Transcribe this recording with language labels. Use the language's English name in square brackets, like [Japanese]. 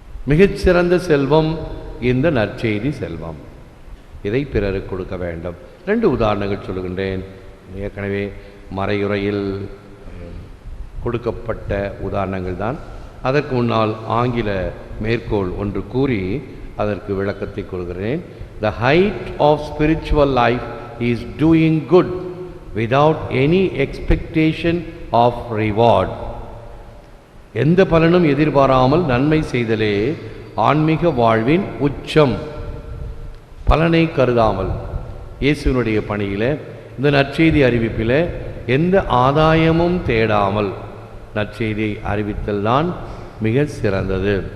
[Tamil] மிகச்சிறந்த செல்வம் இந்த நற்செய்தி செல்வம். இதை பிறருக்கு கொடுக்க வேண்டும். 2 உதாரணங்கள் சொல்லுகின்றேன். ஏற்கனவே மறையுறையில் கொடுக்கப்பட்ட உதாரணங்கள் தான். அதற்கு முன்னால் ஆங்கில மேற்கோள் ஒன்று கூறி அதற்கு விளக்கத்தை கொள்கிறேன். [English] The height of spiritual life is doing good without any expectation of reward. [Tamil] எந்த பலனும் எதிர்பாராமல் நன்மை செய்தலே ஆன்மீக வாழ்வின் உச்சம். பலனை கருதாமல் இயேசுவினுடைய பணியில், இந்த நற்செய்தி அறிவிப்பில் எந்த ஆதாயமும் தேடாமல் நற்செய்தியை அறிவித்தல் தான் மிக சிறந்தது.